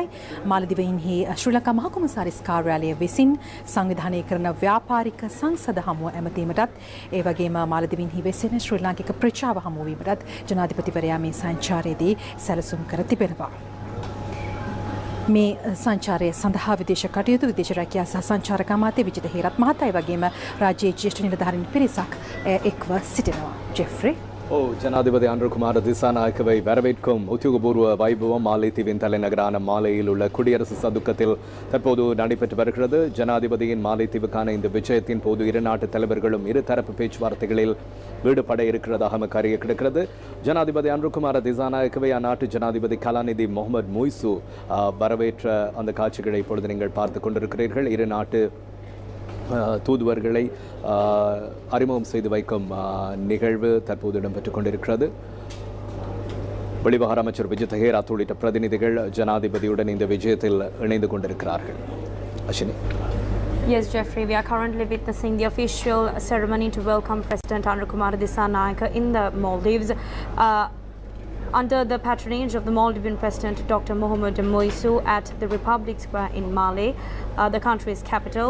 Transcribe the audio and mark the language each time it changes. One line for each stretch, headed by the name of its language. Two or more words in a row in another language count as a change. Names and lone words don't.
Sinhala: මාලදිවයින්හි ශ්‍රී ලංකා මහ කොමසාරිස් කාර්යාලය විසින් සංවිධානය කරන ව්‍යාපාරික සංසද හමුව ඇමතීමටත් ඒ වගේම මාලදිවයින්හි වෙසෙන ශ්‍රී ලාංකික ප්‍රජාව හමුවීමටත් ජනාධිපතිවරයා මේ සංචාරයේදී සැලසුම් කර තිබෙනවා. මේ සංචාරය සඳහා විදේශ කටයුතු විදේශ රැකියා සහ සංචාරක අමාත්‍ය විජිත හේරත් මහතා වගේම රාජ්‍යයේ ජ්‍යෙෂ්ඨ නිලධාරීන් පිරිසක් එක්ව සිටිනවා. ජෙෆ්රි
Tamil: ஜனாதிபதி அன்வர் குமார் திசாநாயக்கவை வரவேற்கும் உத்தியோகபூர்வ வைபவம் மாலை தீவின் தலைநகரான மாலையில் உள்ள குடியரசு சதுக்கத்தில் தற்போது நடைபெற்று வருகிறது. ஜனாதிபதியின் மாலைத்தீவுக்கான இந்த விஜயத்தின் போது இரு நாட்டு தலைவர்களும் இருதரப்பு பேச்சுவார்த்தைகளில் ஈடுபட இருக்கிறதாக அறிய கிடைக்கிறது. ஜனாதிபதி அன்வர் குமார் திசாநாயக்கவை அந்நாட்டு ஜனாதிபதி கலாநிதி முகமது மொய்சு வரவேற்ற அந்த காட்சிகளை இப்பொழுது நீங்கள் பார்த்து கொண்டிருக்கிறீர்கள். இரு நாட்டு தூதுவர்களை அறிமுகம் செய்து வைக்கும் நிகழ்வு தற்போது இடம்பெற்றுக் கொண்டிருக்கிறது. வெளிவகார அமைச்சர் விஜித் ஹேராத் உள்ளிட்ட பிரதிநிதிகள் ஜனாதிபதியுடன் இந்த விஜயத்தில் இணைந்து கொண்டிருக்கிறார்கள். அஷினி.
English: Yes, Jeffrey, we are currently witnessing the official ceremony to welcome President Anwar Kumar Dissanayake in the Maldives. Under the patronage of the Maldivian President Dr. Mohamed Moisu at the Republic Square in Malé, the country's capital.